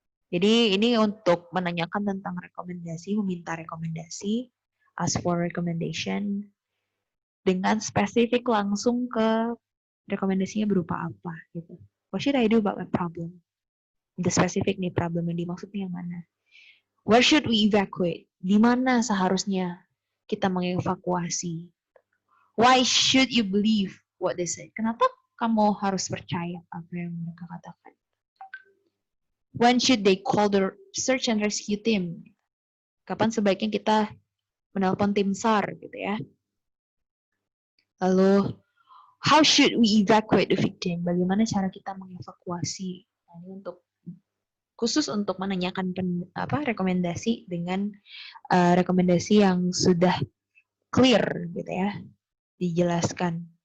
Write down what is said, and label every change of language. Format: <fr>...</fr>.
<id>Jadi ini untuk menanyakan tentang rekomendasi, meminta rekomendasi, ask for recommendation, dengan spesifik langsung ke rekomendasinya berupa apa gitu.</id> <en>What should I do about my problem? The specific nih problem</en> <id>yang dimaksudnya yang mana?</id> <en>Where should we evacuate?</en> <id>Di mana seharusnya kita mengevakuasi?</id> <en>Why should you believe what they say?</en> <id>Kenapa kamu harus percaya apa yang mereka katakan?</id> <en>When should they call the search and rescue team?</en> <id>Kapan sebaiknya kita menelpon tim SAR gitu ya?</id> <en>Lalu, how should we evacuate the victim?</en> <id>Bagaimana cara kita mengevakuasi? Nah, ini khusus untuk menanyakan rekomendasi dengan rekomendasi yang sudah clear gitu ya, dijelaskan.</id>